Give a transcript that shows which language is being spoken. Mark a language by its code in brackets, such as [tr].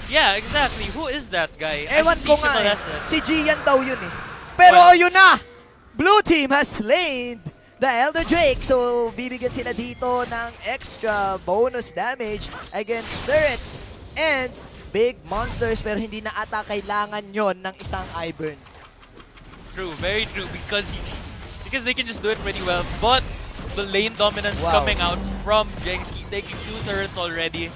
[en] Yeah, exactly. Who is that guy? [tl] Ewan ko nga Si Gian daw yun Pero yun na! [en] Blue team has slain the Elder Drake. [tl] So, bibigyan sila dito ng [en] extra bonus damage against turrets and big monsters. [tl] Pero hindi na ata kailangan yon ng isang Ivern. [en] True, very true. Because they can just do it pretty well. But the lane dominance coming out from JSKI, taking 2 turrets already.